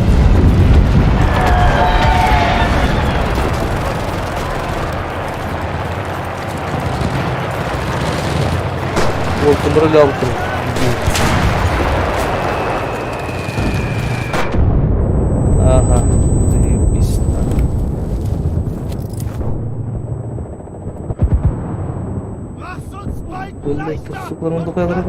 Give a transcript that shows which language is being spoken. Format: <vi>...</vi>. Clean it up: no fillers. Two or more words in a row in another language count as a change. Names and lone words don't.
<ru>Вот, контролял ты. Ага, заебись.</ru> <de>Lasst uns bald</de> <ru>Блин, тут, сука, он такой работает.</ru>